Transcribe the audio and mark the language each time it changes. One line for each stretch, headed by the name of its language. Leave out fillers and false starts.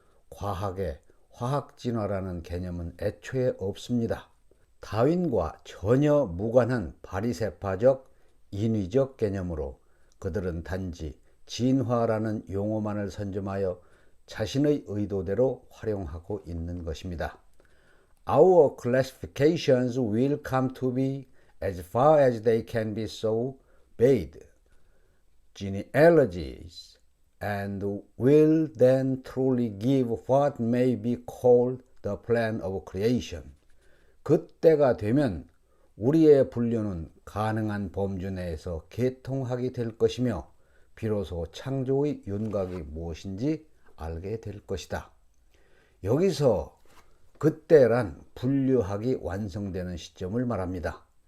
Korean: 과학에 화학진화라는 개념은 애초에 없습니다. 다윈과 전혀 무관한 바리새파적 인위적 개념으로 그들은 단지 진화라는 용어만을 선점하여 자신의 의도대로 활용하고 있는 것입니다.
English: Our classifications will come to be, as far as they can be so, based genealogies, and will then truly give what may be called the plan of creation.
Korean: 그때가 되면 우리의 분류는 가능한 범주 내에서 개통하게 될 것이며 비로소 창조의 윤곽이 무엇인지 알게 될 것이다. 여기서 그때란 분류학이 완성되는 시점을 말합니다.